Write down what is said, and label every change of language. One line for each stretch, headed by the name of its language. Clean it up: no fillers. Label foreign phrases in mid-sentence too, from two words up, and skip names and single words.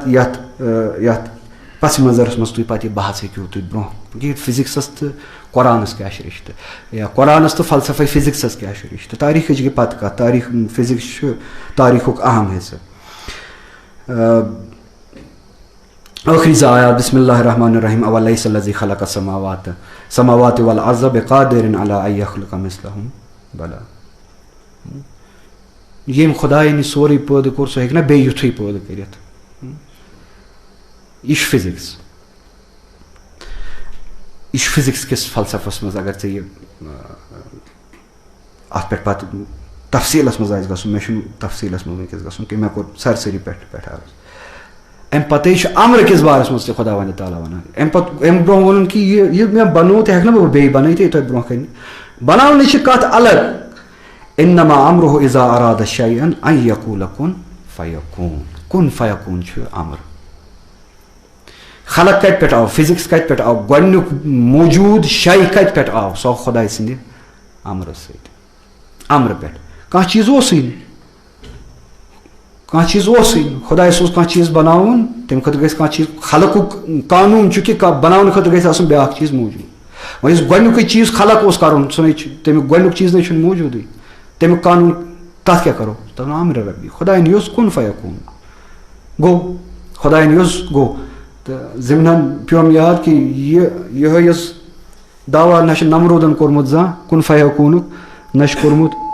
Kashmiri: یتھ پس منظرس منٛز تُہۍ پتہٕ یہِ بحث ہیٚکِو تُہۍ برونٛہہ کہِ فِزِکسس تہٕ قۄرانس کیاہ چھُ رِشتہٕ یا قۄرانس تہٕ فلسفے فِزِکسس کیاہ چھُ رِشتہٕ تاریٖخٕچ گٔے پتہٕ کتھ تاریٖخ فِزِکس چھُ تاریٖخُک اہم حِصہٕ ٲخری زٕ آیات
Arabic: بسم اللہ الرحمٰن الرحیٖم اولیس الذی خلق السماوات والارض بقادر علی ان یخلق مثلہم بلا
Kashmiri: ییٚمۍ خۄدایَن یہِ سورُے پٲدٕ کوٚر سُہ ہیٚکہِ نا بیٚیہِ یُتھُے پٲدٕ کٔرِتھ یہِ چھُ فِزِکس یہِ چھُ فِزِکس کِس فلسفس منٛز اگر ژےٚ یہِ اتھ پٮ۪ٹھ پتہٕ تفصیٖلس منٛز آسہِ گژھُن مےٚ چھُنہٕ تفصیٖلس منٛز وٕنکیٚس گژھُن کینٛہہ مےٚ کوٚر سرسٔری پٮ۪ٹھ عرض امہِ پتے چھُ امرٕ کِس بارس منٛز تہِ خۄدا وندِ تعالیٰ ونان امہِ پتہٕ امہِ برونٛہہ ووٚنُن کہِ یہِ مےٚ بنوو تہِ ہٮ۪کہٕ نہٕ بہٕ بیٚیہِ بنٲیِتھ تۄہہِ برونٛہہ کنہِ بناونٕچ چھِ کتھ الگ
Arabic: انما امرُہ اذا اراد شیئا ان یقول کُن فیکون کُن فیکون
Kashmiri: چھُ امر خلق کتہِ پٮ۪ٹھ آو فِزِکس کتہِ پٮ۪ٹھ آو گۄڈنیُک موجوٗد شے کتہِ پٮ۪ٹھ آو سُہ آو خۄداے سٕنٛدِ امرٕ سۭتۍ امرٕ پٮ۪ٹھ کانٛہہ چیٖز اوسُے نہٕ کانٛہہ چیٖز اوسُے نہٕ خۄدایس اوس کانٛہہ چیٖز بناوُن تمہِ خٲطرٕ گژھِ کانٛہہ چیٖز خلقُک قانوٗن چھُ کہِ بناونہٕ خٲطرٕ گژھِ آسُن بیاکھ چیٖز موٗجوٗد وۄنۍ یُس گۄڈنیُکُے چیٖز خلق اوس کرُن سُہ نَے چھُ تمیُک گۄڈنیُک چیٖز نَے چھُنہٕ موٗجوٗدٕے تمیُک قانوٗن تتھ کیاہ کرو تتھ وَنو
Arabic: امرِ ربی
Kashmiri: خۄدایَن یوٚژھ
Arabic: کُن فیکون
Kashmiri: گوٚو خۄدایَن یوٚژھ گوٚو تہٕ ضِمنن پیوٚم یاد کہِ یِہوے یۄس دعوا نہ چھُ نمروٗدن کوٚرمُت زانٛہہ
Arabic: کُن فیکونُک
Kashmiri: نہ چھُ کوٚرمُت